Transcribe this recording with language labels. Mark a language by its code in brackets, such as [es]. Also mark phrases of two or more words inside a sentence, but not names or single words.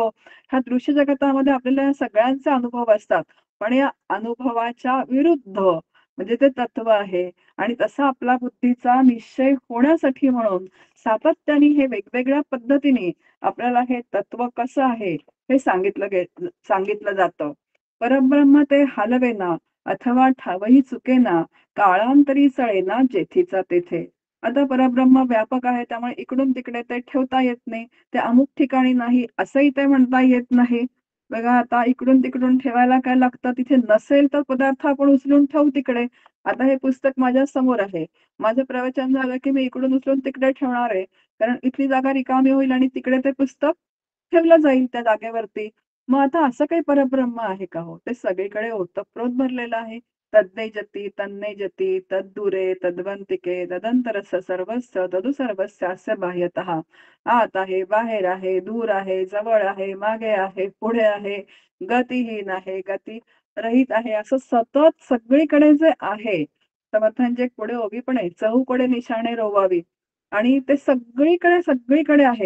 [mr] ह्या दृश्य जगतामध्ये आपल्याला या सगळ्यांचे अनुभव असतात. पण या अनुभवाच्या विरुद्ध म्हणजे ते तत्व आहे आणि तसा आपला बुद्धीचा निश्चय होण्यासाठी म्हणून सातत्याने हे वेगवेगळ्या पद्धतीने आपल्याला हे तत्व कसं आहे हे सांगितलं जातं. परब्रह्म ते हलवेना अथवा ठावही चुकेना, काळांतरी चळेना जेथीचा तेथे. आता परब्रह्म व्यापक आहे त्यामुळे इकडून तिकडे ते ठेवता येत नाही. ते अमुक ठिकाणी नाही असंही ते म्हणता येत नाही. बघा आता इकडून-तिकडून ठेवायला काय लागतं, तिथे नसेल तर पदार्थ आपण उचलून ठेवू तिकडे. आता हे पुस्तक माझ्या समोर आहे. माझं प्रवचन झालं की मी इकडून उचलून तिकडे ठेवणार आहे. कारण इथली जागा रिकामी होईल आणि तिकडे ते पुस्तक ठेवलं जाईल त्या जागेवरती. मग आता असं काही परब्रह्म आहे का हो? ते सगळीकडे ओतप्रोत भरलेलं आहे. [sa] तद्देजती, तन्नेजती, तद्दूरे, तद्वंतिके, तदंतरस्य सर्वस्य, तदु सर्वस्यास्य बाह्यतः. [mr] आत आहे, बाहेर आहे, दूर आहे, जवळ आहे, मागे आहे, पुढे आहे, गतिहीन आहे, गती रहित आहे, असं सतत सगळीकडे जे आहे, समर्थांचे एक पुढे ओवी पण आहे, चहूकडे निशाणे रोवावी आणि ते सगळीकडे आहे.